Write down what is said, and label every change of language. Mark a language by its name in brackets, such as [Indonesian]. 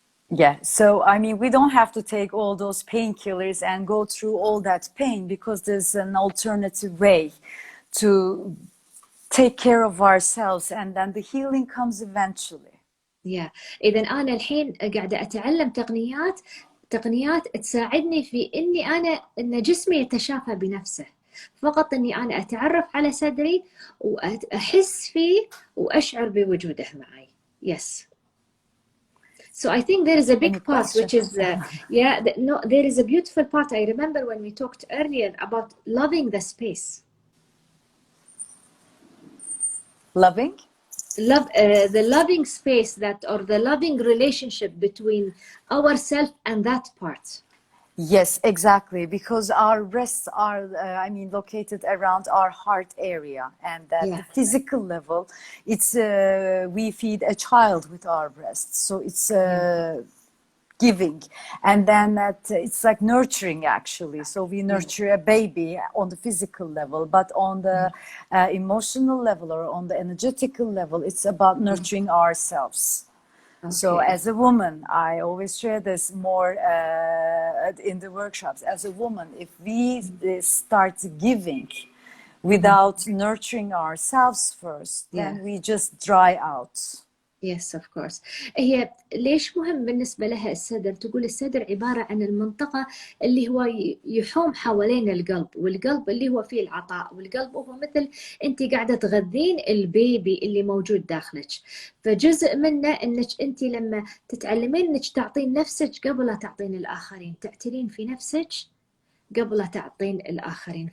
[English] Yeah, so I mean, we don't have to take all those painkillers and go through all that pain, because there's an alternative way to take care of ourselves, and then the healing comes eventually. Yeah. [Arabic] إذا أنا الحين قاعدة أتعلم تقنيات تساعدني في إن جسمي يتشافى بنفسه، فقط إني أنا أتعرف على صدري وأحس فيه وأشعر بوجوده معي. [English] Yes. So I think there is a big part which is there is a beautiful part. I remember when we talked earlier about loving the space. Loving? The loving space or the loving relationship between ourselves and that part. Yes, exactly, because our breasts are, located around our heart area, and at the physical level, it's we feed a child with our breasts, so it's giving, and then it's like nurturing actually. So we nurture a baby on the physical level, but on the emotional level or on the energetical level, it's about nurturing ourselves. Okay. So as a woman, I always share this more in the workshops. As a woman, if we start giving without nurturing ourselves first, then we just dry out. Yes of course. [Arabic] هي ليش مهم بالنسبة لها الصدر؟ تقول الصدر عبارة عن المنطقة اللي هو يحوم حوالين القلب، والقلب اللي هو فيه العطاء، والقلب هو مثل أنت قاعدة تغذين البيبي اللي موجود داخلك. فجزء منه أنك أنت لما تتعلمين أنك تعطين نفسك قبل لا تعطين الآخرين، تعتنين في نفسك قبل لا تعطين الآخرين.